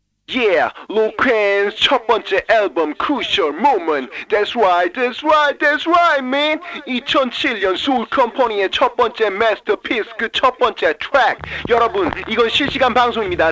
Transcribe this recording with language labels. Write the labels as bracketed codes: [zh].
[ko] Yeah, 로퀸 첫 번째 앨범 Crucial Moment. [en] That's right, that's right, that's right, man. [ko] 2007년 소울 컴퍼니의 첫 번째 마스터피스, 그 첫 번째 트랙. 여러분, 이건 실시간 방송입니다.